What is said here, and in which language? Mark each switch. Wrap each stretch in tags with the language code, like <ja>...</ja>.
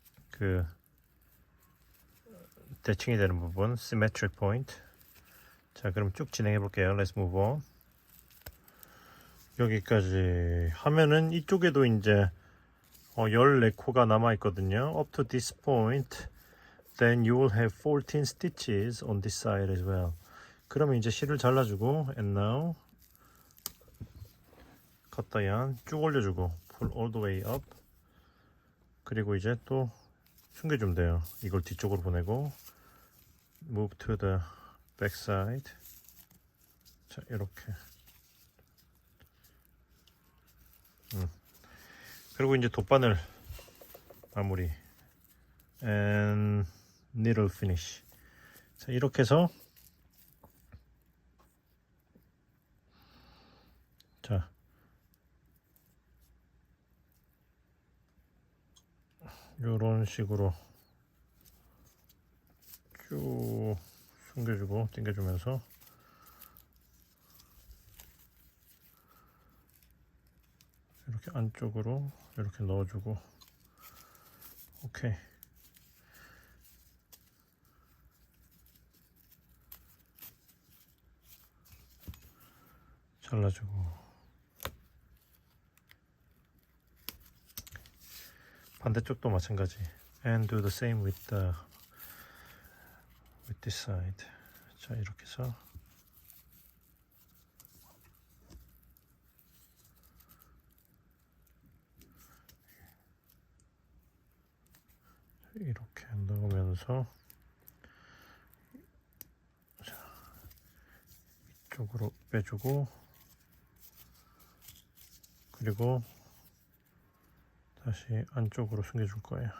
<ko>그 대칭이 되는 부분</ko> <en>symmetric point.</en> <ko>자, 그럼 쭉 진행해 볼게요.</ko> <en>Let's move on.</en> <ko>여기까지 하면은 이쪽에도 이제 14코가 남아 있거든요.</ko> <en>Up to this point, then you will have 14 stitches on this side as well.</en> <ko>그러면 이제 실을 잘라주고,</ko> <en>and now cut the yarn</en> <ko>쭉 올려주고,</ko> <en>pull all the way up.</en> <ko>그리고 이제 또 숨겨주면 돼요. 이걸 뒤쪽으로 보내고,</ko> <en>move to the back side.</en> <ko>자, 이렇게. 그리고 이제 돗바늘 마무리</ko> <en>and needle finish.</en> <ko>자, 이렇게 해서 자, 요런 식으로 쭉 숨겨주고 당겨주면서 이렇게 안쪽으로 이렇게 넣어주고, 오케이. 잘라주고, 반대쪽도 마찬가지.</ko> <en>And do the same with this side.</en> <ko>자, 이렇게 해서 이렇게 넣으면서 자, 이쪽으로 빼주고, 그리고 다시 안쪽으로 숨겨줄 거예요.</ko>